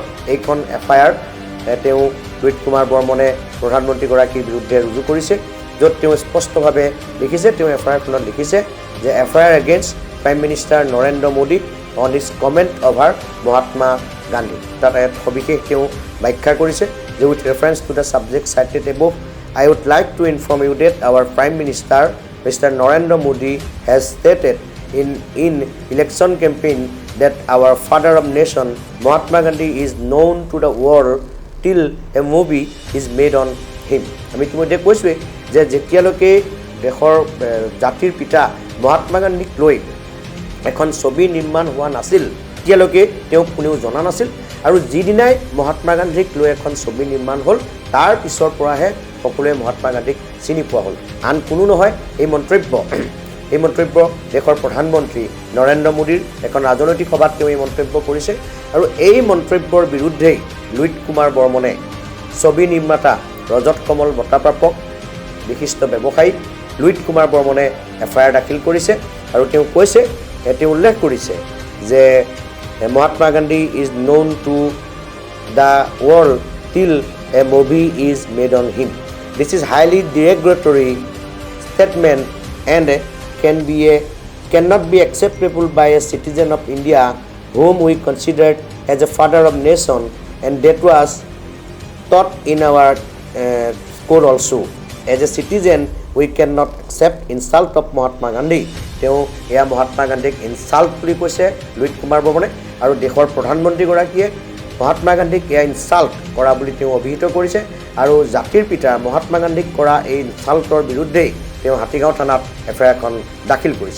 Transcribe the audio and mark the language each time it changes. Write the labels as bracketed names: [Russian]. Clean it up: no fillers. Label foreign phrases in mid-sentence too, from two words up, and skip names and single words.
[Assamese] এইখন FIR তেওঁ লুইত কুমাৰ বৰ্মনে প্ৰধানমন্ত্ৰীগৰাকীৰ বিৰুদ্ধে ৰুজু কৰিছে, য'ত তেওঁ স্পষ্টভাৱে লিখিছে, তেওঁ FIRখনত লিখিছে যে FIR [English] against Prime Minister Narendra Modi on his comment over Mahatma Gandhi. [Assamese] তাত সবিশেষ তেওঁ ব্যাখ্যা কৰিছে যে [English] with reference to the subject cited above, I would like to inform you that our Prime Minister, Mr. Narendra Modi, has stated in election campaign that our father of nation, Mahatma Gandhi, is known to the world till a movie is made on him. [Assamese] আমি ইতিমধ্যে কৈছোঁৱেই যে যেতিয়ালৈকে দেশৰ জাতিৰ পিতা মহাত্মা গান্ধীক লৈ এখন ছবি নিৰ্মাণ হোৱা নাছিল তেতিয়ালৈকে তেওঁক কোনেও জনা নাছিল। আৰু যিদিনাই মহাত্মা গান্ধীক লৈ এখন ছবি নিৰ্মাণ হ'ল তাৰ পিছৰ পৰাহে সকলোৱে মহাত্মা গান্ধীক চিনি পোৱা হ'ল। আন কোনো নহয়। এই মন্তব্য দেশৰ প্ৰধানমন্ত্ৰী নৰেন্দ্ৰ মোদীৰ এখন ৰাজনৈতিক সভাত তেওঁ এই মন্তব্য কৰিছে। আৰু এই মন্তব্যৰ বিৰুদ্ধেই লুইত কুমাৰ বৰ্মনে ছবি নিৰ্মাতা ৰজত কমল বঁটাপ্ৰাপক বিশিষ্ট ব্যৱসায়ী লুইত কুমাৰ বৰ্মনে FIR দাখিল কৰিছে। আৰু তেওঁ কৈছে, তেওঁ উল্লেখ কৰিছে যে [English] মহাত্মা গান্ধী ইজ known to the world till a movie is made on him. This is highly derogatory statement and cannot be acceptable by a citizen of India whom we considered as a father of nation, and that was taught in our code also. As a citizen, we cannot accept insult of Mahatma Gandhi. [Assamese] তেওঁ এয়া মহাত্মা গান্ধীক ইনচাল্ট বুলি কৈছে লুইত কুমাৰ বৰ্মনে। আৰু দেশৰ প্ৰধানমন্ত্ৰীগৰাকীয়ে মহাত্মা গান্ধীক এয়া ইনচাল্ট কৰা বুলি তেওঁ অভিহিত কৰিছে। আৰু জাতিৰ পিতা মহাত্মা গান্ধীক কৰা এই ইনচাল্টৰ বিৰুদ্ধেই তেওঁ হাতীগাঁও থানাত FIR এখন দাখিল কৰিছে।